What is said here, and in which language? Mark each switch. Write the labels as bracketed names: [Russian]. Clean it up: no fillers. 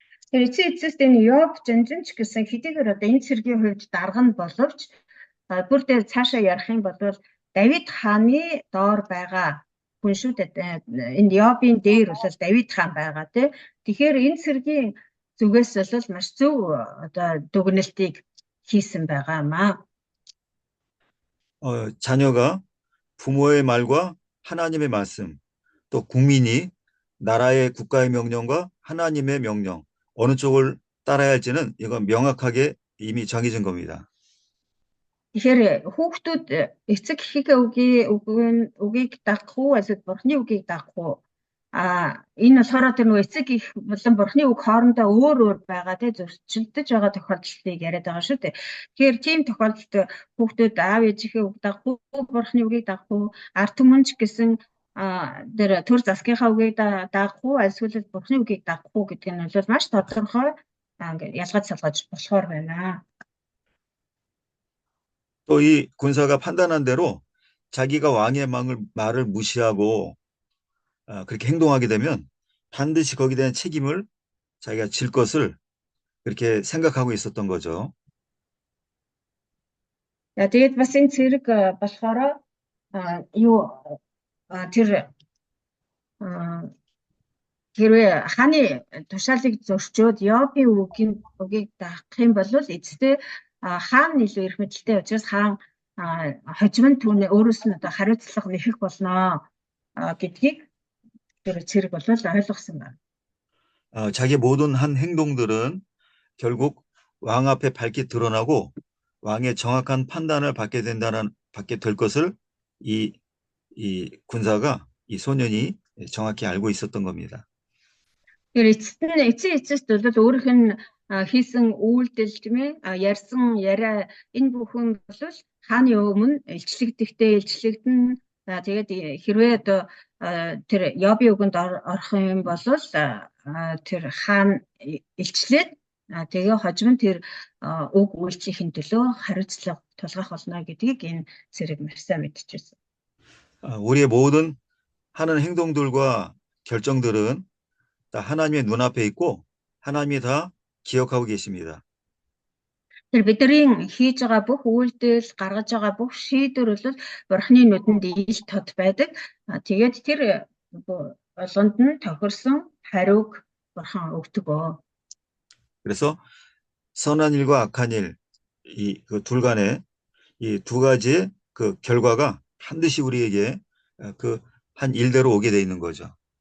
[Mongolian] Тэр эцэст энэ Йов жанжинч гэсэн хэдийгээр одоо энэ цэргийн хувьд дарга нь боловч бүр дээр цаашаа ярих юм бол Давид хааны доор байгаа хүн шүү дээ. Энэ Йовын дээр бол Давид хаан байгаа тий. Тэгэхээр энэ цэргийн зүгээс бол маш зөв одоо дүгнэлтийг хийсэн байгаа маа. [Korean] 자녀가 부모의 말과 하나님의 말씀, 또 국민이 나라의 국가의 명령과 하나님의 명령, 어느 쪽을 따라야 할지는 이건 명확하게 이미 정해진 겁니다. [Mongolian] Тэгэхээр хүүхдүүд эцэг эхийнхээ үгийг дагах уу, эсвэл бурхны үгийг дагах уу Энэ болохоор тэр нөгөө эцэг их болон бурхны үг хоорондоо өөр байгаа тий зөрчилдөж байгаа тохиолдлыг яриад байгаа шүү дээ. Тэгэхээр тийм тохиолдолд хүүхдүүд аав ээжийнхээ үг дагах уу, бурхны үгийг дагах уу, ард түмэнч гэсэн тэр төр засгийнхаа үгийг дагах уу, эсвэл бурхны үгийг дагах уу гэдэг нь бол маш тодорхой ингээд ялгаж салгаж болохоор байна. [Korean] 또 이 군사가 판단한 대로 자기가 왕의 말을 무시하고 그렇게 행동하게 되면 반드시 거기에 대한 책임을 자기가 질 것을 그렇게 생각하고 있었던 거죠. [Mongolian] Тэгээд бас энэ цэрэг болохоор юу тэр хэрвээ хааны тушаалыг зөрчөөд Йобын үгийг даах юм бол эцэстээ хаан илүү эрх мэдэлтэй учраас хаан хожим нь түүнээ өөрөөс нь одоо хариуцлага нэхэх болно гэдгийг тэр цэрэг бол ойлгосон байна. [Korean] 자기 모든 한 행동들은 결국 왕 앞에 밝게 드러나고 왕의 정확한 판단을 받게 될 것을 이 군사가 이 소년이 정확히 알고 있었던 겁니다. [Mongolian] Тэр эцэст бол өөрийнх нь хийсэн үйлдэл тийм ээ ярьсан яриа энэ бүхэн бол хааны өмнө илчлэгдэн тэгээд хэрвээ одоо тэр Йобын үгэнд орох юм бол тэр хаан илчлээд тэгээ хожим нь тэр үг үйлчлэхийн төлөө хариуцлага тулгах болно гэдгийг энэ цэрэг маш сайн мэдчихсэн. [Korean] 우리의 모든 하는 행동들과 결정들은 다 하나님의 눈앞에 있고 하나님이 다 기억하고 계십니다. [Mongolian] Тэр бидний хийж байгаа бүх үйлдэл, гаргаж байгаа бүх шийдвэр бол Бурхны нүдэнд ил тод байдаг. Тэгээд тэр болгонд нь тохирсон хариуг Бурхан өгдөг. [Korean] 그래서 선한 일과 악한 일, 그 둘 간의 이 두 가지의 그 결과가 반드시 우리에게 그 한 일대로 오게 돼 있는 거죠.